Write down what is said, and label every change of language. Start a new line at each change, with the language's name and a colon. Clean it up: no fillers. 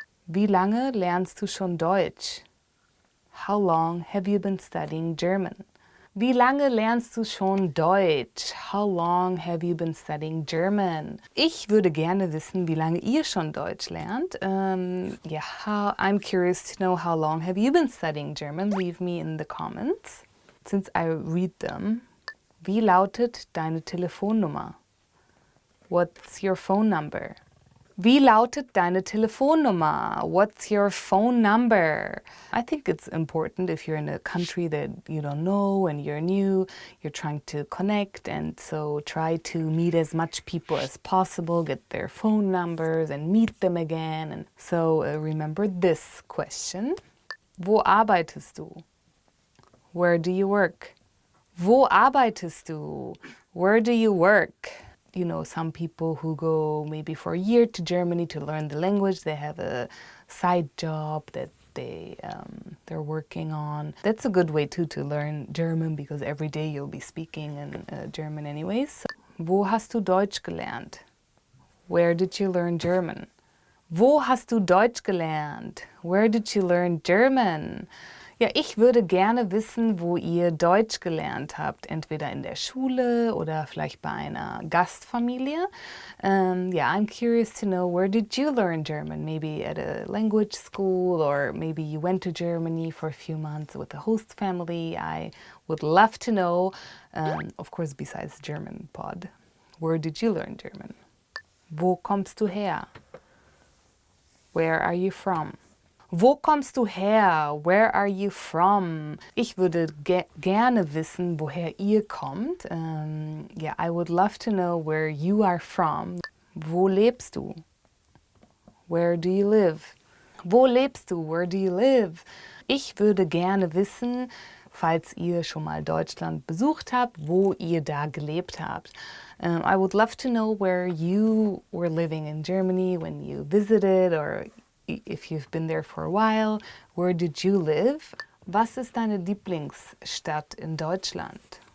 German: Wie lange lernst du schon Deutsch?
English: How long have you been studying German?
German: Wie lange lernst du schon Deutsch?
English: How long have you been studying German?
German: Ich würde gerne wissen, wie lange ihr schon Deutsch lernt.
English: Yeah, I'm curious to know, how long have you been studying German? Leave me in the comments. Since I read them.
German: Wie lautet deine Telefonnummer?
English: What's your phone number?
German: Wie lautet deine Telefonnummer?
English: What's your phone number? I think it's important if you're in a country that you don't know and you're new, you're trying to connect, and so try to meet as much people as possible, get their phone numbers and meet them again. And so remember this question.
German: Wo arbeitest du?
English: Where do you work?
German: Wo arbeitest du?
English: Where do you work? You know, some people who go maybe for a year to Germany to learn the language, they have a side job that they're working on. That's a good way too to learn German, because every day you'll be speaking in German anyways.
German: So, wo hast du Deutsch gelernt?
English: Where did you learn German?
German: Wo hast du Deutsch gelernt?
English: Where did you learn German?
German: Ja, ich würde gerne wissen, wo ihr Deutsch gelernt habt. Entweder in der Schule oder vielleicht bei einer Gastfamilie.
English: Yeah, I'm curious to know, where did you learn German? Maybe at a language school, or maybe you went to Germany for a few months with a host family. I would love to know, of course, besides German pod. Where did you learn German?
German: Wo kommst du her?
English: Where are you from?
German: Wo kommst du her?
English: Where are you from?
German: Ich würde gerne wissen, woher ihr kommt.
English: Yeah, I would love to know where you are from.
German: Wo lebst du?
English: Where do you live?
German: Wo lebst du?
English: Where do you live?
German: Ich würde gerne wissen, falls ihr schon mal Deutschland besucht habt, wo ihr da gelebt habt.
English: I would love to know where you were living in Germany when you visited, or if you've been there for a while. Where did you live?
German: Was ist deine Lieblingsstadt in Deutschland?